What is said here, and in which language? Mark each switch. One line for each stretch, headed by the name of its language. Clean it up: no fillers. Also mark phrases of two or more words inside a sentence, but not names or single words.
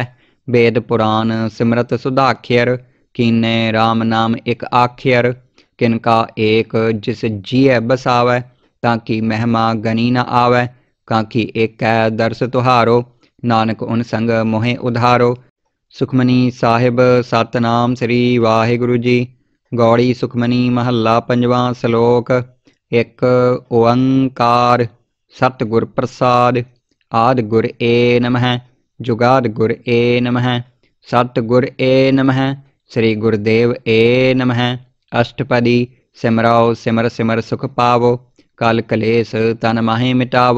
Punjabi: ਬੇਦ ਪੁਰਾਨ ਸਿੰਮ੍ਰਿਤਿ ਸੁਧਾਖੵਰ ਕੀਨੇ ਰਾਮ ਨਾਮ ਇਕ ਆਖੵਰ। ਕਿਨਕਾ ਏਕ ਜਿਸੁ ਜੀਅ ਬਸਾਵੈ ਤਾ ਕੀ ਮਹਿਮਾ ਗਨੀ ਨ ਆਵੈ। ਕਾਂਖੀ ਏਕੈ ਦਰਸ ਤੁਹਾਰੋ ਨਾਨਕ ਉਨ ਸੰਗਿ ਮੋਹਿ ਉਧਾਰੋ। ਸੁਖਮਨੀ ਸਾਹਿਬ ਸਤਿਨਾਮ ਸ੍ਰੀ ਵਾਹਿਗੁਰੂ ਜੀ। ਗਉੜੀ ਸੁਖਮਨੀ ਮਹਲਾ ਪੰਜਵਾਂ ਸਲੋਕ। ਇਕ ਓਅੰਕਾਰ ਸਤਿਗੁਰ ਪ੍ਰਸਾਦਿ। ਆਦਿ ਗੁਰਏ ਨਮਹ ਜੁਗਾਦਿ ਗੁਰਏ ਨਮਹ ਸਤਿਗੁਰਏ ਨਮਹ ਸ੍ਰੀ ਗੁਰਦੇਵਏ ਨਮਹ। ਅਸਟਪਦੀ ਸਿਮਰਉ ਸਿਮਰਿ ਸਿਮਰਿ ਸੁਖੁ ਪਾਵਉ ਕਲਿ ਕਲੇਸ ਤਨ ਮਾਹਿ ਮਿਟਾਵਉ।